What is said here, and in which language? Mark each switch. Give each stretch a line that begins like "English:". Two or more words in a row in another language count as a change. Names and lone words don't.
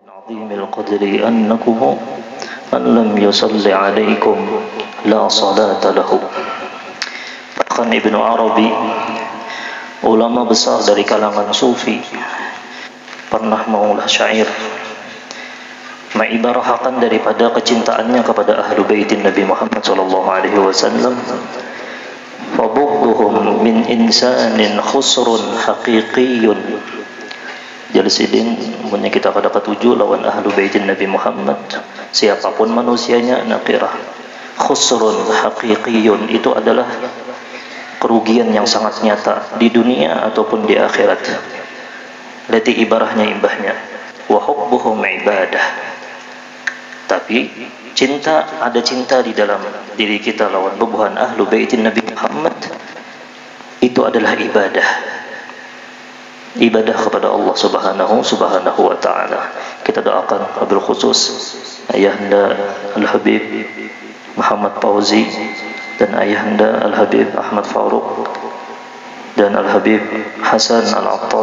Arabic: عظيم القدر أنكم من لم يصل عليكم لا صلاة له.
Banjar: Bahkan Ibnu Arabi, ulama besar dari kalangan sufi, pernah mengulah syair mengibarahkan daripada kecintaannya kepada
Arabic: أهل بيت
Banjar: Nabi Muhammad
Arabic: صلى الله عليه وسلم, فبغضهم من إنسان خسر حقيقي.
Banjar: Jalsidin punya kita pada ketujuh lawan
Arabic: أهل بيت
Banjar: Nabi Muhammad, siapapun manusianya nakirah.
Arabic: خسر حقيقي
Banjar: itu adalah kerugian yang sangat nyata di dunia ataupun di akhirat. Lati ibarahnya imbahnya
Arabic: وحبهم عبادة.
Banjar: Tapi ada cinta di dalam diri kita lawan bebuhan
Arabic: أهل بيت
Banjar: Nabi Muhammad, itu adalah ibadah kepada Allah
Arabic: سبحانه وتعالى.
Banjar: Kita doakan
Arabic: وبالخصوص
Banjar: ayahanda Al-Habib Muhammad Fauzi dan ayahanda Al-Habib Ahmad Faruq dan Al-Habib Hasan Al-Attas.